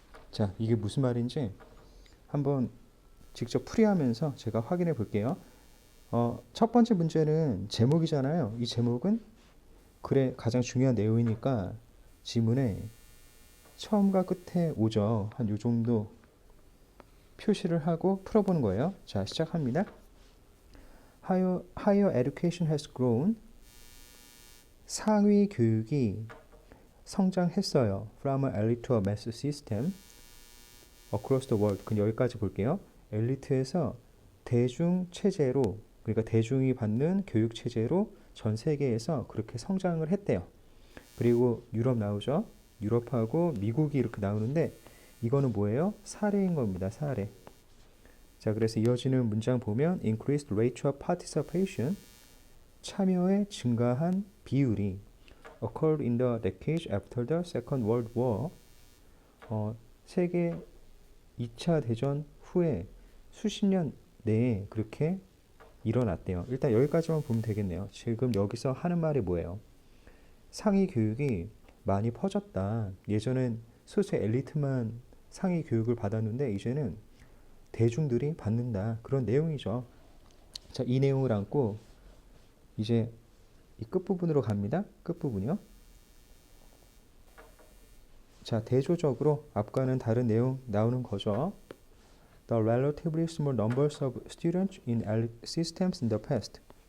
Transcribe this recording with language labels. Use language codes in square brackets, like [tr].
[ko] 자, 이게 무슨 말인지 한번 직접 풀이하면서 제가 확인해 볼게요. 첫 번째 문제는 제목이잖아요. 이 제목은 글의 가장 중요한 내용이니까 지문에 처음과 끝에 오죠. 한 요 정도 표시를 하고 풀어보는 거예요. 자, 시작합니다. [en] Higher education has grown. [ko] 상위 교육이 성장했어요. [en] From an elite to a mass system across the world. [ko] 그럼 여기까지 볼게요. 엘리트에서 대중 체제로, 그러니까 대중이 받는 교육 체제로 전 세계에서 그렇게 성장을 했대요. 그리고 유럽 나오죠. 유럽하고 미국이 이렇게 나오는데 이거는 뭐예요? 사례인 겁니다. 사례. 자, 그래서 이어지는 문장 보면 [en] increased rate of participation, [ko] 참여의 증가한 비율이 [en] occurred in the decades after the Second World War, [ko] 세계 2차 대전 후에 수십 년 내에 그렇게 일어났대요. 일단 여기까지만 보면 되겠네요. 지금 여기서 하는 말이 뭐예요? 상위 교육이 많이 퍼졌다. 예전엔 소수 엘리트만 상위 교육을 받았는데 이제는 대중들이 받는다. 그런 내용이죠. 자, 이 내용을 안고 이제 이 끝부분으로 갑니다. 끝부분이요. 자, 대조적으로 앞과는 다른 내용 나오는 거죠. [en] The relatively small numbers of students in elite systems in the past.